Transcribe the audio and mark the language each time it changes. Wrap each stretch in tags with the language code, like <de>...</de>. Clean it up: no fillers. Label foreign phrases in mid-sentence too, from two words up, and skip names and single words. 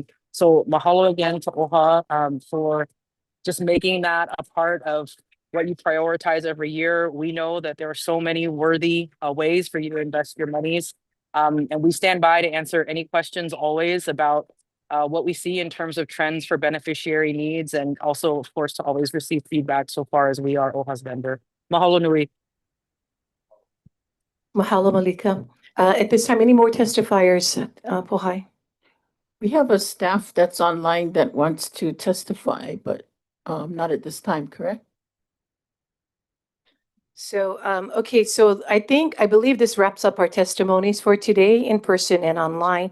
<en>So mahalo again to OHA for just making that a part of what you prioritize every year. We know that there are so many worthy ways for you to invest your monies. And we stand by to answer any questions always about what we see in terms of trends for beneficiary needs, and also, of course, to always receive feedback so far as we are OHA's vendor.</en> <haw>Mahalo nui. Mahalo, Malika.</haw> <en>At this time, any more testifiers, Pohai? We have a staff that's online that wants to testify, but not at this time, correct? So, okay, so I believe this wraps up our testimonies for today, in person and online.</en>